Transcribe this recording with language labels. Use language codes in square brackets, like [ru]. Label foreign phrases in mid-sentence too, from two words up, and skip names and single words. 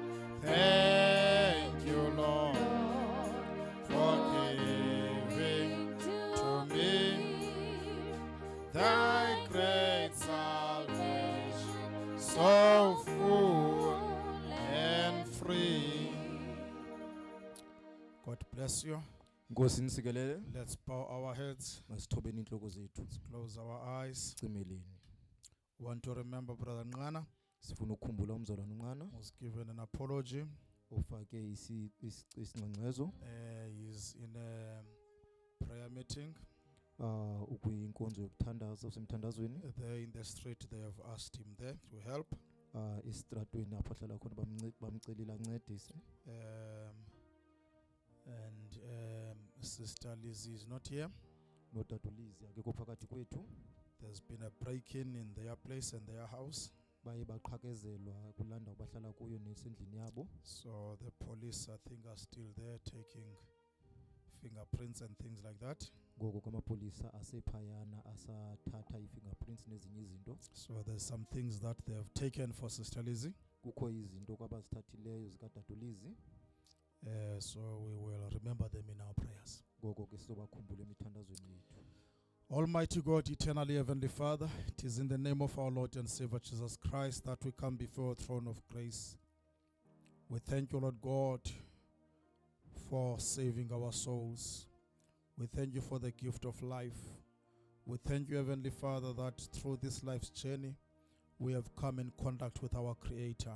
[en] Thank you, Lord, for giving to me thy great salvation, so full and free. God bless you. [xh] Nkosi nisikelele. [en] Let's bow our heads, [xh] Masithobeni inhloko zethu. [en] close our eyes. [xh] Cimeleni. [en] Want to remember Brother Nqana [xh] Sifuna ukukhumbula umzalwane uNqana [en] was given an apology. [xh] ofake isingcengcezo [en] He's in a prayer meeting. [xh] ukuyinkonzo yokuthandaza usemthandazweni [en] There in the street, they have asked him there to help. [xh] esitratweni apho ahlala khona bamcelile ancedise. [en] And Sister Lizzie is not here. [xh] Notatulizi akekho phakathi kwethu. [en] There's been a break-in in their place and their house. [xh] Baye baqhakezelwa kulanda bahlala kuyo nesendlini yabo. [en] So the police, I think, are still there taking fingerprints and things like that. [xh] Ngoko kwamapolisa asephayana asathatha i-fingerprints nezinye izinto. [en] So there's some things that they have taken for Sister Lizzie. [xh] Kukho izinto kwabazithathileyo zikatatulizi. [en] So we will remember them in our prayers. [xh] Ngoko ke sizobakhumbula emithandazweni yethu. [en] Almighty God, eternally Heavenly Father, it is in the name of our Lord and Savior Jesus Christ that we come before your throne of grace. We thank you, Lord God, for saving our souls. We thank you for the gift of life. We thank you, Heavenly Father, that through this life's journey, we have come in contact with our Creator.